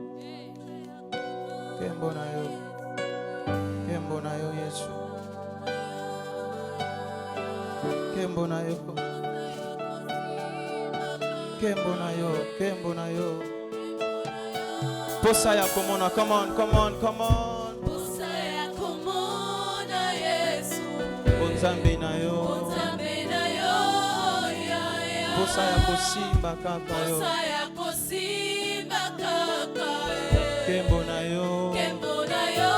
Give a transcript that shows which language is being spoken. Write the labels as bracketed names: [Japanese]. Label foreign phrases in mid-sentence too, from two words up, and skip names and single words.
[Kituba (Democratic Republic of Congo)] Kembo na yo. Kembo na yo Yesu. Kembo na yo. Kembo na yo, kembo na yo. Posa ya kumona, [English] come on, come on, come on. [Kituba (Democratic Republic of Congo)] Posa ya kumona Yesu. Bonzambi na yo. Bonzambi na yo. Posa ya kusimba kaka yo. Posa ya kusimba kaka yo. Kembo na yo. Kembo na yo.